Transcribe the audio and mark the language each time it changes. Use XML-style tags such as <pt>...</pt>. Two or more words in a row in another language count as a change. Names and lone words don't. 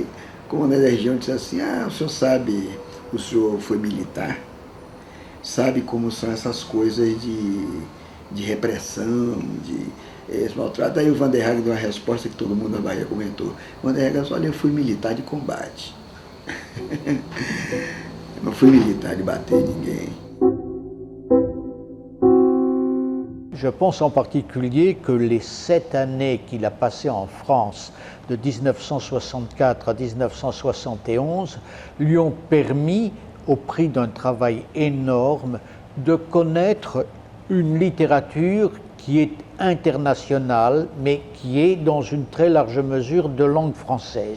<pt>Aí O comandante da região disse assim, o senhor sabe, o senhor foi militar, sabe como são essas coisas de repressão, de esse maltrato. Aí o Vanderhagen deu uma resposta que todo mundo na Bahia comentou. O Vanderhagen disse, olha, eu fui militar de combate. Não fui militar de bater ninguém.</pt> <fr>Je pense en particulier que les 7 années qu'il a passées en France, de 1964 à 1971, lui ont permis, au prix d'un travail énorme, de connaître une littérature qui est internationale, mais qui est dans une très large mesure de langue française.</fr>